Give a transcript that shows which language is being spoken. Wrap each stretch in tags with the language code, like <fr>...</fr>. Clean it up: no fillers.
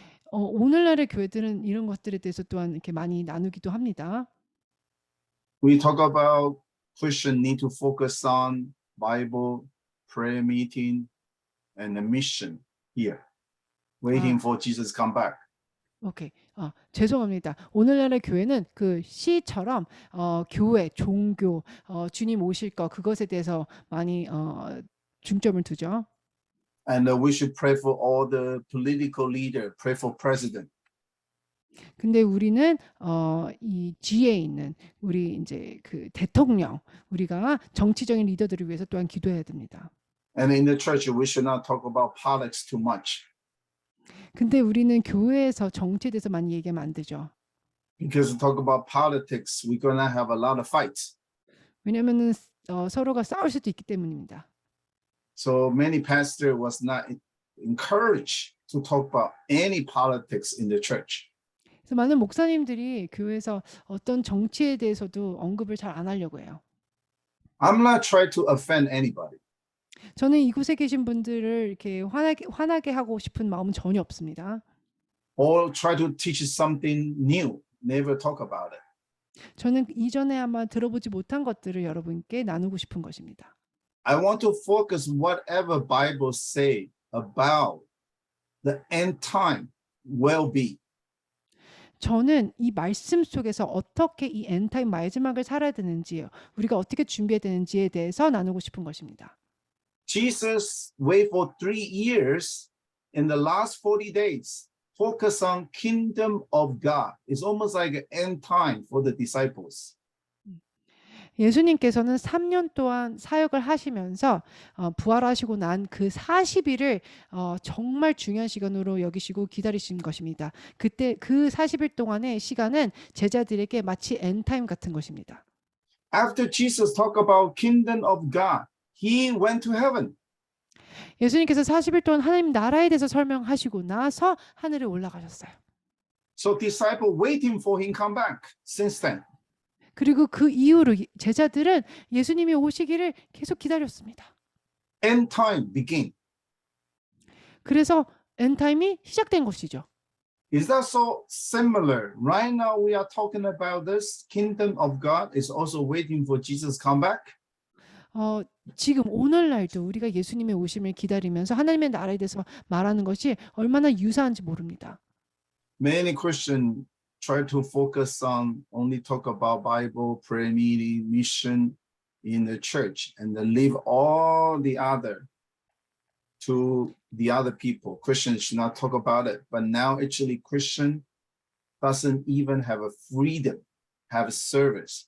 <ko>오늘날의 교회들은 이런 것들에 대해서 또한 이렇게 많이 나누기도 합니다.</ko> <en>We talk about Christians need to focus on Bible, prayer meeting, and the mission here, waiting for Jesus to come back.</en> <ko>오케이. 죄송합니다. 오늘날의 교회는 그 시처럼 교회, 종교, 주님 오실 것 그것에 대해서 많이 중점을 두죠.</ko> <en>And we should pray for all the political leader, pray for president.</en> <ko>근데 우리는 이 G에 있는 우리 이제 그 대통령, 우리가 정치적인 리더들을 위해서 또한 기도해야 됩니다.</ko> <en>And in the church, we should not talk about politics too much.</en> <ko>근데 우리는 교회에서 정치에 대해서 많이 얘기하면 안 되죠.</ko> <en>Because we talk about politics, we're gonna have a lot of fights.</en> <ko>왜냐면은 서로가 싸울 수도 있기 때문입니다.</ko> <en>So many pastors was not encouraged to talk about any politics in the church.</en> <ko>그래서 많은 목사님들이 교회에서 어떤 정치에 대해서도 언급을 잘 안 하려고 해요.</ko> <en>I'm not trying to offend anybody.</en> <ko>저는 이곳에 계신 분들을 이렇게 화나게 하고 싶은 마음은 전혀 없습니다.</ko> <en>Or try to teach something new. Never talk about it.</en> <ko>저는 이전에 아마 들어보지 못한 것들을 여러분께 나누고 싶은 것입니다.</ko> <en>I want to focus whatever Bible say about the end time will be.</en> <ko>저는 이 말씀 속에서 어떻게 이 엔타임 마지막을 살아야 되는지요. 우리가 어떻게 준비해야 되는지에 대해서 나누고 싶은 것입니다.</ko> <en>Jesus wait for 3 years in the last 40 days. Focus on kingdom of God. It's almost like an end time for the disciples.</en> <ko>예수님께서는 3년 동안 사역을 하시면서 부활하시고 난 그 40일을 정말 중요한 시간으로 여기시고 기다리신 것입니다. 그때 그 40일 동안의 시간은 제자들에게 마치 엔타임 같은 것입니다.</ko> <en>After Jesus talked about kingdom of God, he went to heaven.</en> <ko>예수님께서 40일 동안 하나님 나라에 대해서 설명하시고 나서 하늘에 올라가셨어요.</ko> <en>So disciples waiting for him come back since then.</en> <ko>그리고 그 이후로 제자들은 예수님이 오시기를 계속 기다렸습니다.</ko> <en>End time begin.</en> <ko>그래서 엔타임이 시작된 것이죠.</ko> <en>Is that so similar? Right now we are talking about this kingdom of God is also waiting for Jesus come back.</en> <ko>지금 오늘날도 우리가 예수님의 오심을 기다리면서 하나님의 나라에 대해서 말하는 것이 얼마나 유사한지 모릅니다.</ko> <en>Many Christians try to focus on only talk about Bible, prayer meeting, mission in the church, and then leave all the other to the other people. Christians should not talk about it. But now actually Christian doesn't even have a freedom, have a service.</en>